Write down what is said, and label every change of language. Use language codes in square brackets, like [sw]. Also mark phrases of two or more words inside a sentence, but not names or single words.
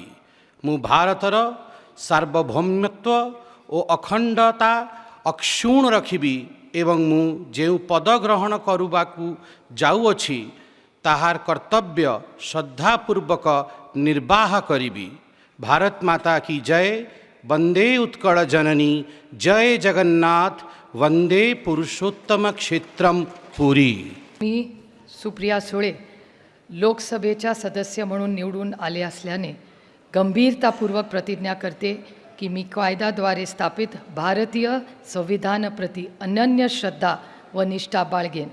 [or] ମୁଁ ଭାରତର ସାର୍ବଭୌମତ୍ୱ ଓ ଅଖଣ୍ଡତା ଅକ୍ଷୁଣ୍ଣ ରଖିବି ଏବଂ ମୁଁ ଯେଉଁ ପଦ ଗ୍ରହଣ କରିବାକୁ ଯାଉଅଛି ତାହାର କର୍ତ୍ତବ୍ୟ ଶ୍ରଦ୍ଧାପୂର୍ବକ ନିର୍ବାହ କରିବି। [hi] भारत माता की जय। वंदे उत्कल जननी। जय जगन्नाथ। वंदे पुरुषोत्तम क्षेत्रम पुरी। [mr] मी सुप्रिया सुळे लोकसभेच्या सदस्य म्हणून निवडून आले असल्याने गंभीरतापूर्वक प्रतिज्ञा करते की मी कायद्याद्वारे स्थापित भारतीय संविधानाप्रती अनन्य श्रद्धा व निष्ठा बाळगेन।